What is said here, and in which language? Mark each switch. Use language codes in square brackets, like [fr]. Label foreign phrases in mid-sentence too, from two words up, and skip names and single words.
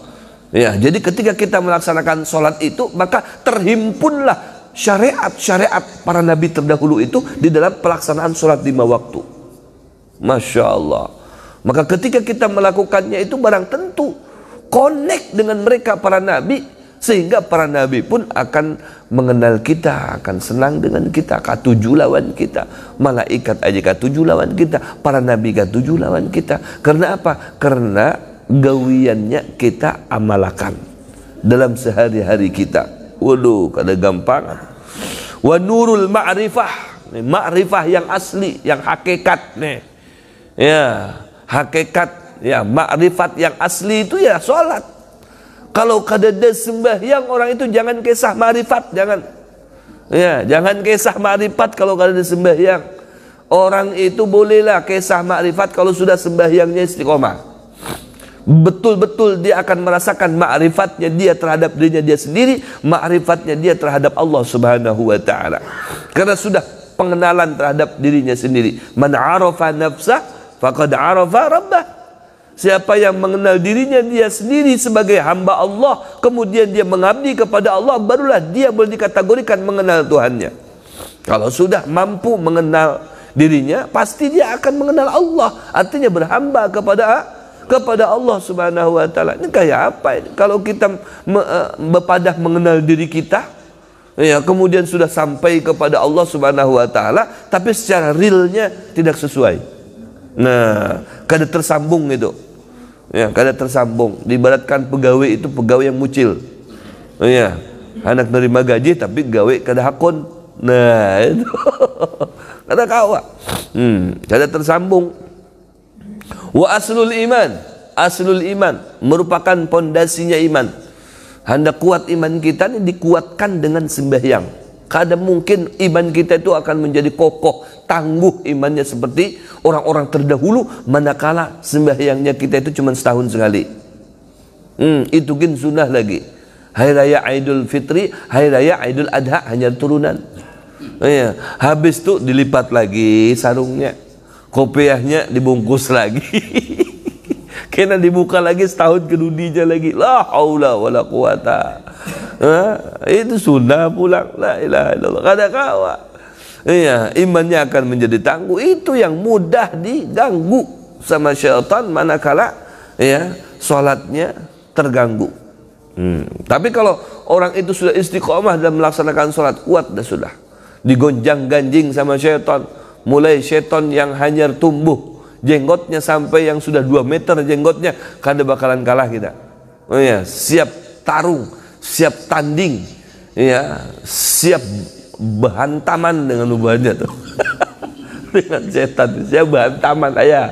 [id] Ya, jadi ketika kita melaksanakan sholat itu, maka terhimpunlah syariat para nabi terdahulu itu di dalam pelaksanaan sholat 5 waktu. [ar] Masya Allah. [id] Maka ketika kita melakukannya itu barang tentu connect dengan mereka para nabi, sehingga para nabi pun akan mengenal kita, akan senang dengan kita, [bjn] katuju lawan kita. Malaikat aja katuju lawan kita, para nabi katuju lawan kita. [id] Karena apa? Karena gawiannya kita amalakan dalam sehari-hari kita. [bjn] Waduh, kada gampang. [ar] Wa nurul ma'rifah, [id] ma'rifah yang asli, yang hakikat nih. Ya, hakikat, ya, ma'rifat yang asli itu ya salat. [bjn] Kalau kada ada sembahyang orang itu jangan kisah ma'rifat, jangan. Ya, jangan kisah ma'rifat kalau kada ada sembahyang. [id] Orang itu bolehlah kisah ma'rifat kalau sudah sembahyangnya istiqomah. Betul-betul dia akan merasakan ma'rifatnya dia terhadap dirinya dia sendiri, ma'rifatnya dia terhadap Allah [ar] Subhanahu wa taala. [id] Karena sudah pengenalan terhadap dirinya sendiri. [ar] Man 'arafa nafsah faqad 'arafa rabbah. [id] Siapa yang mengenal dirinya dia sendiri sebagai hamba Allah, kemudian dia mengabdi kepada Allah, barulah dia boleh dikategorikan mengenal Tuhannya. Kalau sudah mampu mengenal dirinya, pasti dia akan mengenal Allah. Artinya berhamba kepada Allah [ar] Subhanahu wa taala. [id] Ini kayak apa ini? Kalau kita berpadah mengenal diri kita, ya, kemudian sudah sampai kepada Allah [ar] Subhanahu wa taala, [id] tapi secara realnya tidak sesuai. [bjn] Nah, kada tersambung itu. Ya, kada tersambung. [id] Diibaratkan pegawai itu pegawai yang mucil. [bjn] Ya, anak nerima gaji tapi gawe kada hakun. Nah, itu. Kada kawa. Kada tersambung. [ar] Wa aslul iman [id] merupakan pondasinya iman. Hendak kuat iman kita ini dikuatkan dengan sembahyang. Kada mungkin iman kita itu akan menjadi kokoh, tangguh imannya seperti orang-orang terdahulu manakala sembahyangnya kita itu cuma setahun sekali. Itu kan sunnah lagi. Hari raya Idul Fitri, hari raya Idul Adha hanya turunan. Ya, habis itu dilipat lagi sarungnya. Kopiahnya dibungkus lagi. Kena dibuka lagi setahun kemudian lagi. [ar] La haula wala quwata. [bjn] Itu sunnah pulang. [ar] La ilaha illallah. [bjn] Kada kawa. [id] Iya, imannya akan menjadi tangguh. Itu yang mudah diganggu sama syaitan manakala ya salatnya terganggu. Tapi kalau orang itu sudah istiqomah dan melaksanakan sholat, kuat dah sudah. Digonjang-ganjing sama syaitan. Mulai syaitan yang hanyar tumbuh, jenggotnya sampai yang sudah 2 meter jenggotnya, [bjn] kada bakalan kalah kita. [id] Oh ya, siap tarung, siap tanding, ya, siap berhantaman dengan ubahnya tuh. Dengan setan, siap berhantaman ayah.